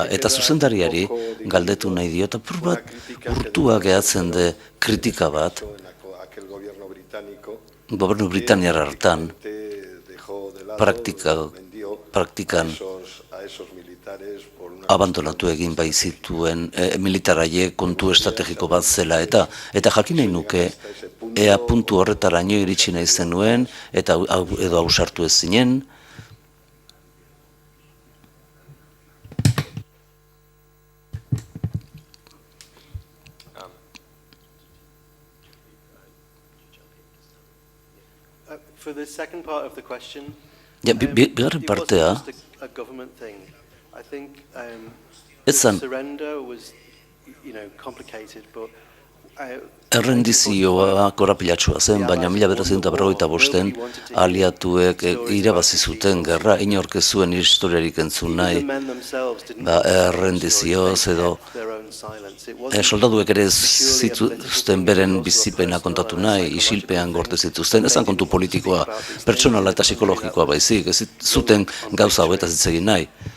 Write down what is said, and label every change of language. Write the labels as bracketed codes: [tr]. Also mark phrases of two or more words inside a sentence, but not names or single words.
[eu] Eta zuzendariari galdetu nahi dio, eta pur bat urtua gehatzen de kritika bat, gobernu Britaniar hartan, praktikan abandonatu egin bai zituen militaraie kontu estrategiko bat zela eta jakin nahi nuke ea puntu horretaraino iritsi nahi zenuen eta edo ausartu ez zinen. [en] For the second part of the question, [eu] Bigarren partea, [en] a government thing. I think [eu] etzan [en] surrender was, complicated, but [eu] errendizioa korapilatsua zen, baina 1945 aliatuek irabazi zuten gerra, inork ez zuen historiarik entzun nahi, errendizioz edo soldaduek ere zituzten beren bizipena kontatu nahi, isilpean gorde zituzten, ezan kontu politikoa, pertsonala eta psikologikoa baizik, ez zuten gauza hauetaz hitz egin nahi.